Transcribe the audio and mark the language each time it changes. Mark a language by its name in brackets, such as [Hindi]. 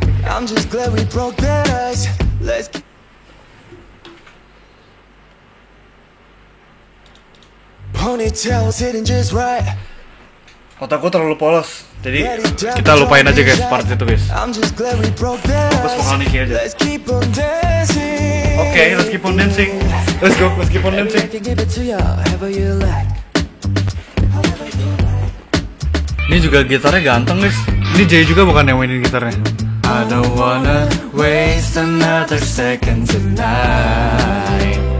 [English] I'm just glad we broke that ice. Let's keep ponytail sitting just right. [Indonesian] Otak gue terlalu polos, jadi kita lupain aja guys part itu guys. [English] I'm just glad we broke that [Indonesian] Fokus vokal Niki aja. [English] Let's keep on dancing. Oke, let's keep on dancing. Let's keep on dancing. I can give it to you however you like. [Indonesian] Ini juga gitarnya ganteng guys. Ini Jay juga bukan yang mainin gitarnya. [English] I don't wanna waste another second tonight.